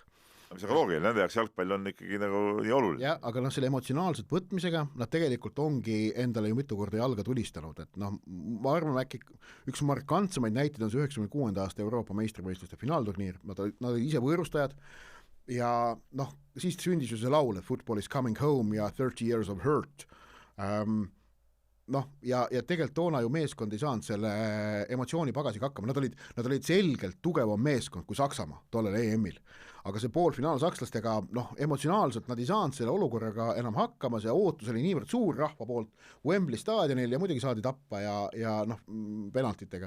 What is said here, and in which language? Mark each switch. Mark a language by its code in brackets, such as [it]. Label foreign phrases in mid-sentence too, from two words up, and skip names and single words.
[et] Mis on loogiline, nende jaoks jalgpall on ikkagi nagu nii oluline. Ja, aga noh, selle emotsionaalselt võtmisega nad tegelikult ongi endale ju mitu korda jalga tulistanud, et noh, ma arvan, äkki üks markantsemaid näiteid on see 96. aasta Euroopa meistrivõistluste finaalturniir, nad olid ise võõrustajad ja noh, siis sündis ju see laul, et [en] football is coming home ja 30 years of hurt. [et] Noh, ja tegelikult toona ju meeskond ei saanud selle emotsiooni pagasiga hakkama, nad olid selgelt tugevam meeskond kui Saksamaa tollel EM-il, aga see poolfinaal sakslastega, noh, emotsionaalselt nad ei saanud selle olukorraga enam hakkama, see ootus oli niivõrd suur rahva poolt Wembley staadionil ja muidugi saadi tappa ja noh, penaltitega.